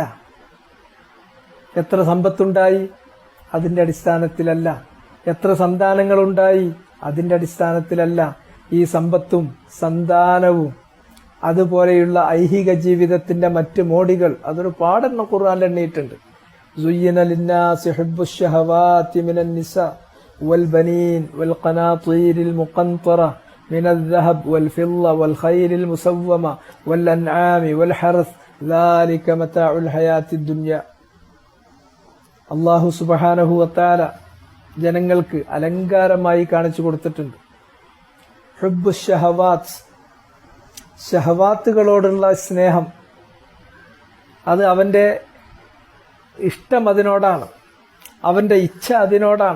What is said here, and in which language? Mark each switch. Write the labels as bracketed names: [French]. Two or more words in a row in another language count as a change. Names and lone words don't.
[Malayalam] എത്ര സമ്പത്തുണ്ടായി അതിന്റെ അടിസ്ഥാനത്തിലല്ല, എത്ര സന്താനങ്ങളുണ്ടായി അതിന്റെ അടിസ്ഥാനത്തിലല്ല. ഈ സമ്പത്തും സന്താനവും അതുപോലെയുള്ള ഐഹിക ജീവിതത്തിന്റെ മറ്റ് മോടികൾ അതൊരു പാടെണ്ണം ഖുർആനിൽ എണ്ണിയിട്ടുണ്ട്. [Arabic] زين للناس حب الشهوات من النساء والبنين والقناطير المقنطرة من الذهب والفضة والخيل المسومة والأنعام والحرث ذلك متاع الحياة الدنيا. الله سبحانه وتعالى [Malayalam] ജനങ്ങൾക്ക് അലങ്കാരമായി കാണിച്ചു കൊടുത്തിട്ടുണ്ട്. [Arabic] حب الشهوات, [Malayalam] ഷഹവാത്തുകളോടുള്ള സ്നേഹം, അത് അവന്റെ ഇഷ്ടം അതിനോടാണ്, അവന്റെ ഇച്ഛ അതിനോടാണ്.